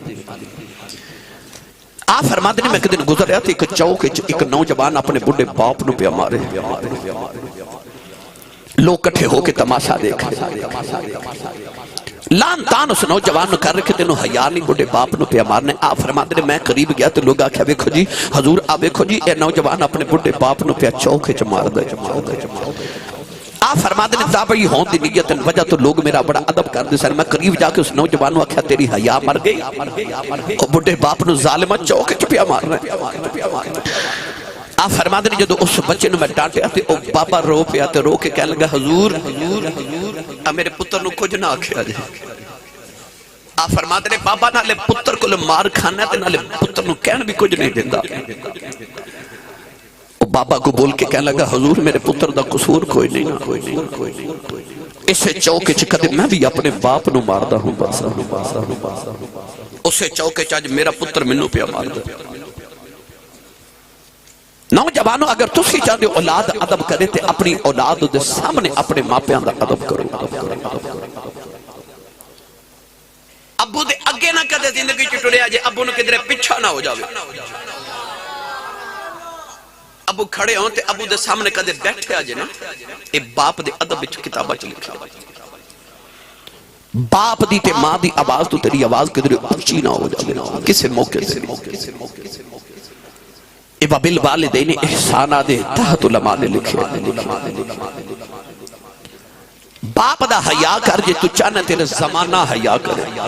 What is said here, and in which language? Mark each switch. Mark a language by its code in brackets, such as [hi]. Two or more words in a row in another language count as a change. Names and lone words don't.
[ur] آپ فرماتے ہیں میں ایک دن گزر رہا تھا، [pa] ایک چوک ایک نوجوان اپنے بڑے باپ نو پہ مارے، لوگ کٹھے ہو کے تماشا دیکھ رہے، لان تان اس نوجوان نو کر رکھے تینو حیا نہیں بڑے باپ نو پیا مارنے. آپ فرماتے نے میں قریب گیا تو لوگ آکھیا ویکھو جی حضور آ ویکھو جی اے نوجوان اپنے بڑے باپ نو پیا چوکے چ مار دے. آپ فرماتے نے صاحب یہ ہون دی نیت وجہ تو لوگ میرا بڑا ادب کر دے سن. میں قریب جا کے اس نوجوان نو آکھیا تیری حیا مر گئی, او بڑے باپ نو ظالمہ چوکے چ پیا مارنا. آپ فرماتے نے جدو اس بچے نو میں ڈانٹیا تے او بابا رو پیا تے رو کے کہنے لگا حضور میرے پتر نو کچھ نہ آکھیا جی. آپ فرماتے نے بابا نالے پتر کو مار کھانا تے نالے پتر نو کہن بھی کچھ نہیں دیندہ. او بابا کو بول کے کہنے لگا حضور میرے پتر دا قصور کوئی نہیں, اسے چوکے چ کدے میں بھی اپنے باپ نو ماردا ہوں بس. اسے چوکے چ میرا پتر منو پیا مار دے. نوجوانوں اگر تسی چاہتے ہو اولاد ادب کرے تے اپنی اولاد دے سامنے اپنے ماپیاں دا ادب کرو. ابو دے اگے نہ کدے زندگی چ ٹریا جے, ابو نو کدھر پیچھا نہ ہو جاوے. ابو کھڑے ہوں تے ابو دے سامنے کدے بیٹھے آجے نا. اے باپ دے ادب وچ کتاباں چ لکھیا. باپ دی تے ماں دی آواز تو تیری آواز کدھر اونچی نہ ہو جاوے کسے موقع سے. [ar] وَبِالْوَالِدَيْنِ احسانہ [pa] دے تحت علماء نے لکھے. باپ دا حیا کر جے تو چاہنا تیرے زمانہ حیا کرے.